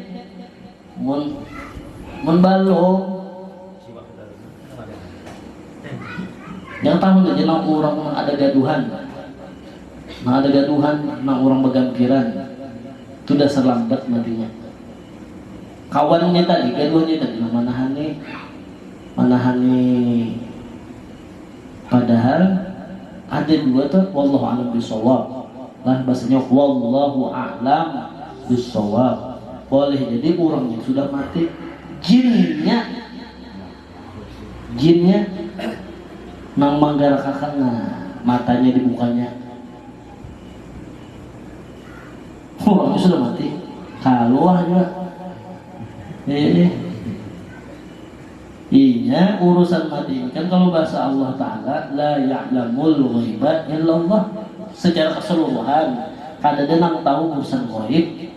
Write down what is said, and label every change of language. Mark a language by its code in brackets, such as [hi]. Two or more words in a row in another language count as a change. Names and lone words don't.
[bjn] mun balong yang tahu aja nang orang ada gaduhan nang orang begamkiran itu dasar lambat matinya kawannya tadi gaduhannya tadi manahani padahal ada dua tuh [ar] والله أعلم بالصواب [bjn] lah bahasanya [ar] والله أعلم بالصواب [bjn] boleh jadi orang yang sudah mati jinnya nang manggarakakan matanya dibukanya orangnya sudah mati kalau aja iya urusan mati kan kalau bahasa Allah Ta'ala [ar] لا يعلم الغيب إلا الله [bjn] secara keseluruhan kada ada nang tahu urusan ghaib